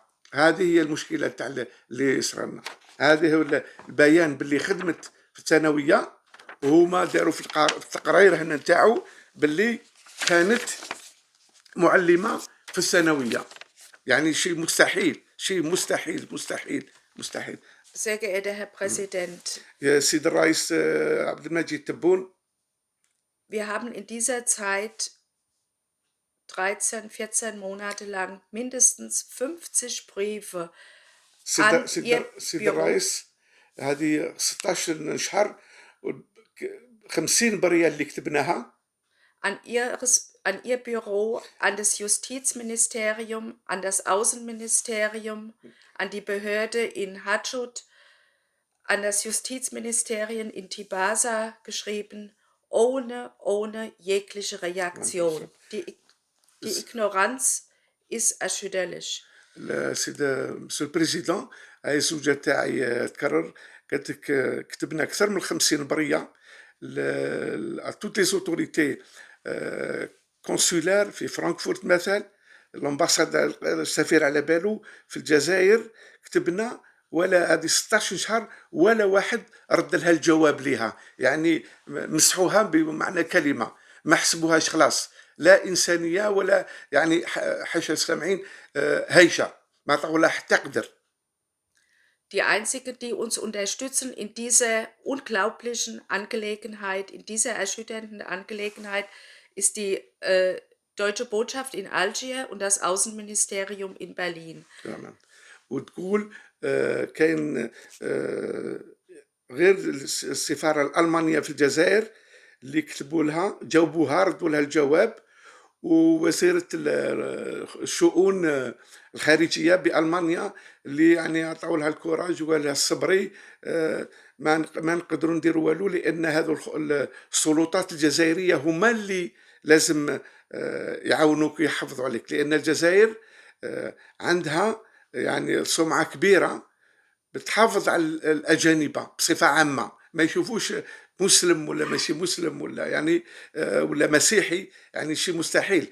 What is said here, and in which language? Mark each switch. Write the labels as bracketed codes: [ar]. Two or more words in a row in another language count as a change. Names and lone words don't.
[ar] هذه هي المشكله تاع اللي صرنا. هذه هو البيان باللي خدمت في الثانويه وهما داروا في التقرير هنا نتاعو باللي كانت معلمه في الثانويه. يعني شيء مستحيل شيء مستحيل. [de] Sehr geehrter Herr Präsident, [ar] يا سيد الرئيس عبد المجيد تبون. [de] wir haben in dieser Zeit 13, 14 Monate lang mindestens 50 Briefe an Ihr [ar] سيد [de] Büro, [ar] الرئيس هذه 16 شهر 50 بريه اللي كتبناها [de] an Ihr Büro, an das Justizministerium, an das Außenministerium, an die Behörde in Hatschut, an das Justizministerium in Tibasa geschrieben, ohne jegliche Reaktion. Die Ignoranz ist erschütterlich. [ar] سيد [fr] monsieur le président [ar] هاي الزوجه تاعي تكرر قالت لك كتبنا اكثر من 50 بريه [fr] toutes les autorités consulaires [ar] في فرانكفورت مثلا الامباساد السفير على بالو في الجزائر. كتبنا ولا هذه 16 شهر ولا واحد رد لها الجواب ليها، يعني مسحوها بمعنى كلمة، ما حسبوهاش خلاص، لا إنسانية ولا يعني حاشا السامعين هيشة، ما عطاو لها حتى قدر. [de] Die einzige, die uns unterstützen in dieser unglaublichen Angelegenheit, in dieser erschütternden Angelegenheit, ist die deutsche Botschaft in Algier und das Außenministerium in Berlin. [ar] تماما. وتقول كاين غير السفارة الألمانية في الجزائر اللي كتبوا لها جاوبوها ردوا لها الجواب، ووزيرة الشؤون الخارجية بألمانيا اللي يعني عطاو لها الكوراج وقال لها الصبري، ما نقدروا نديروا والو لأن هذو السلطات الجزائرية هما اللي لازم يعاونوك ويحافظوا عليك، لأن الجزائر عندها يعني سمعة كبيرة بتحافظ على الأجانب بصفة عامة، ما يشوفوش مسلم ولا ماشي مسلم ولا يعني ولا مسيحي، يعني شيء مستحيل.